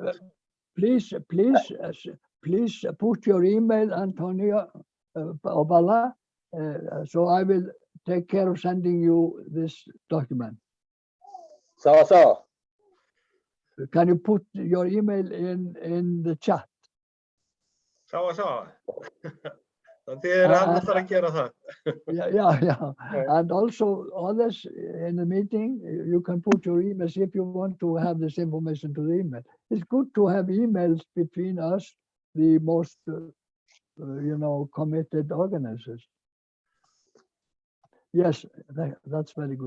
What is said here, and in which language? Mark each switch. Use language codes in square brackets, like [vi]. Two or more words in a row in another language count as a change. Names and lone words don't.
[en] Please put your email, Antonio Obala. So I will take care of sending you this document. Sawa. Can you put your email in the chat? Sawa. [is] Þið hann að fara að gera það. [en] Yeah. And also others in the meeting, you can put your emails if you want to have this information to the email. It's good to have emails between us, the most, committed organizers. Yes, that's very good.